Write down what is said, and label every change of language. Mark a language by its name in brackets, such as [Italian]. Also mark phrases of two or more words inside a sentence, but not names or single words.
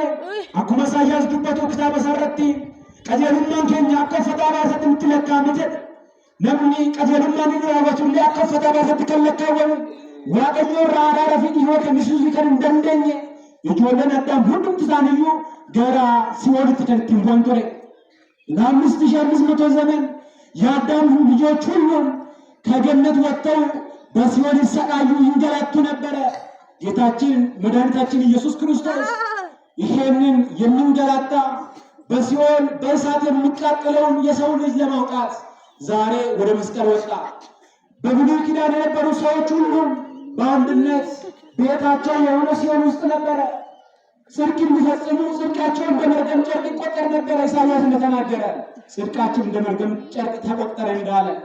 [Oromo] Akkuma Isaayyaas dubbatu kitaaba isaa irratti qajeelummaan keenya akka uffataa baasatti nutti lakkaa'ame jedhe. namni qajeelummaan inni raawwatullee akka uffata baasatti kan lakkaawwamu waaqayyo irraa araara fi dhihoo kennisiisuu kan hin dandeenye ijoolleen Addaam hundumti isaaniiyyuu gara Si'oolitti kan ittiin bu'an ture. [Amharic] ለ5500 ዘመን የአዳም ልጆች ሁሉም ከገነት ወጥተው በሲኦል ይሰቃዩ ይንገላቱ ነበረ። ጌታችን መድኃኒታችን ኢየሱስ ክርስቶስ ይሄንን የሚንገላታ በሲኦል በእሳት የሚቃጠለውን የሰው ልጅ ለማውጣት ዛሬ ወደ መስቀል ወጣ። በብሉይ ኪዳን የነበሩ ሰዎች ሁሉ በአንድነት ቤታቸው የሆነ ሲኦል ውስጥ ነበረ። ጽድቅ እንዲፈጽሙ ጽድቃቸውን በመርገም ጨርቅ ይቆጠር ነበረ። ኢሳይያስ እንደተናገረ ጽድቃችን እንደ መርገም ጨርቅ ተቆጠረ እንዳለ